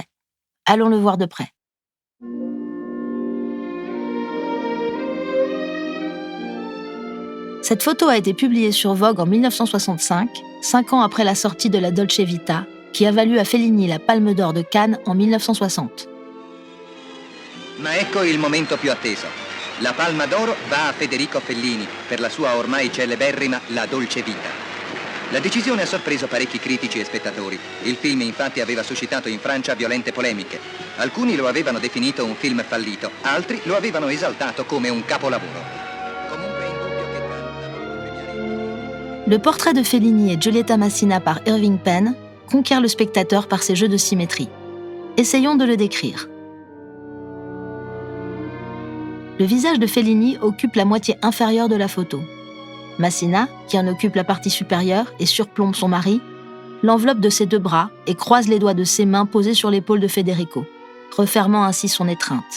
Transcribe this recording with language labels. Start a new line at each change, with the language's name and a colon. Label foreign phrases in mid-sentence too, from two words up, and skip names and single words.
French: Allons le voir de près. Cette photo a été publiée sur Vogue en 1965, 5 ans après la sortie de la Dolce Vita, qui a valu à Fellini la Palme d'Or de Cannes en 1960.
Italian: Ma ecco il momento più atteso. La Palma d'Oro va a Federico Fellini per la sua ormai celeberrima La Dolce Vita. La decisione ha sorpreso parecchi critici e spettatori. Il film infatti aveva suscitato in Francia violente polemiche. Alcuni lo avevano definito un film fallito, altri lo avevano esaltato come un capolavoro. Comunque è indubbio che Cannes ha voluto premiare...
French: Le portrait de Fellini et Giulietta Massina par Irving Penn conquiert le spectateur par ses jeux de symétrie. Essayons de le décrire. Le visage de Fellini occupe la moitié inférieure de la photo. Massina, qui en occupe la partie supérieure et surplombe son mari, l'enveloppe de ses deux bras et croise les doigts de ses mains posées sur l'épaule de Federico, refermant ainsi son étreinte.